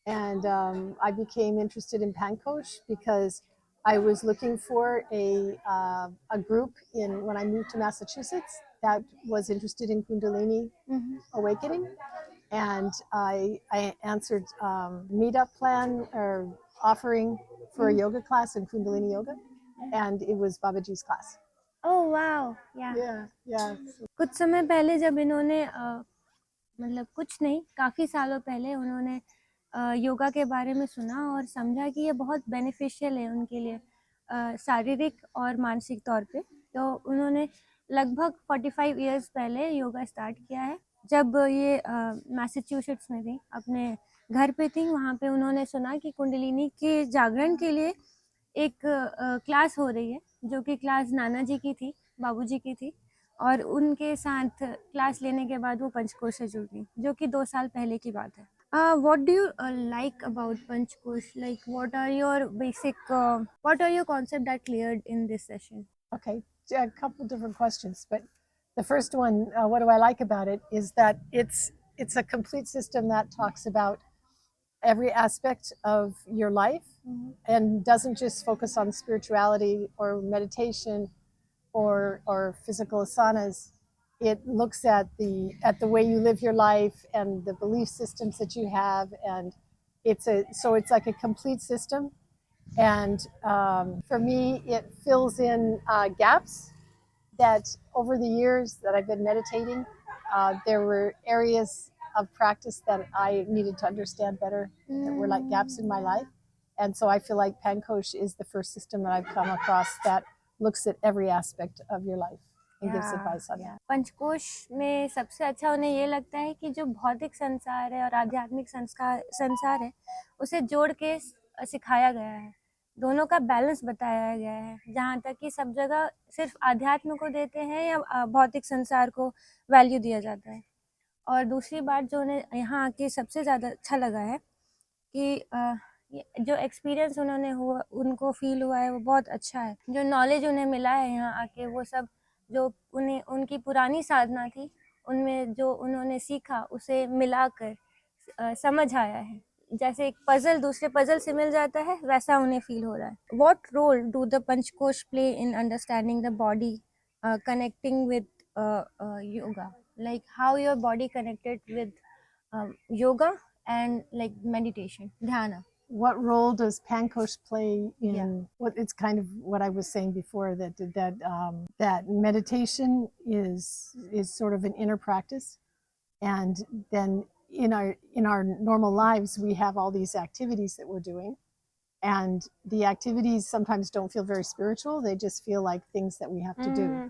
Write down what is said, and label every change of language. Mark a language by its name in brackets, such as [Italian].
[English] And I became interested in Pankosha because I was looking for a group when I moved to Massachusetts that was interested in Kundalini awakening. And I answered meetup plan or offering for a yoga class in Kundalini yoga, and it was Babaji's class. Oh wow, yeah. Yeah. [Hindi] कुछ समय पहले जब इन्होंने मतलब कुछ नहीं, काफ़ी सालों पहले उन्होंने योगा के बारे में सुना और समझा कि ये बहुत बेनिफिशियल है उनके लिए, शारीरिक और मानसिक तौर पे। तो उन्होंने लगभग 45 इयर्स पहले योगा स्टार्ट किया है। जब ये मैसाचुसेट्स में थी, अपने घर पे थी, वहाँ पे उन्होंने सुना कि कुंडलिनी के जागरण के लिए एक क्लास हो रही है, जो कि क्लास नाना जी की थी, बाबूजी की थी, और उनके साथ क्लास लेने के बाद वो पंचकोश से जुड़ गई, जो कि 2 साल पहले की बात है। [English] What do you like about Panchkosh? Like, what are your concept that cleared in this session? Okay, a couple different questions, but the first one, what do I like about it, is that it's a complete system that talks about every aspect of your life and doesn't just focus on spirituality or meditation or physical asanas. It looks at the way you live your life and the belief systems that you have, and it's like a complete system. And for me, it fills in gaps that over the years that I've been meditating, there were areas of practice that I needed to understand better, that were like gaps in my life. And so I feel like Pankosh is the first system that I've come across that looks at every aspect of your life and gives advice on that. [Hindi] पंचकोश में सबसे अच्छा उन्हें ये लगता है कि जो भौतिक संसार है और आध्यात्मिक संसार है, उसे जोड़ के सिखाया गया है। दोनों का बैलेंस बताया गया है, जहाँ तक कि सब जगह सिर्फ आध्यात्म को देते हैं या भौतिक संसार को वैल्यू दिया जाता है। और दूसरी बात जो उन्हें यहाँ आके सबसे ज़्यादा अच्छा लगा है कि जो एक्सपीरियंस उनको फील हुआ है वो बहुत अच्छा है। जो नॉलेज उन्हें मिला है यहाँ आके, वो सब जो उन्हें उनकी पुरानी साधना थी, उनमें जो उन्होंने सीखा उसे मिलाकर समझ आया है। जैसे एक पजल दूसरे पजल से मिल जाता है, वैसा उन्हें फील हो रहा है। [English] What role do the Panchakosha play in understanding the body, connecting with yoga? Like how your body connected with yoga and like meditation, dhyana. What role does Pankosh play in what it's kind of what I was saying before, that meditation is sort of an inner practice, and then in our normal lives we have all these activities that we're doing, and the activities sometimes don't feel very spiritual, they just feel like things that we have to do.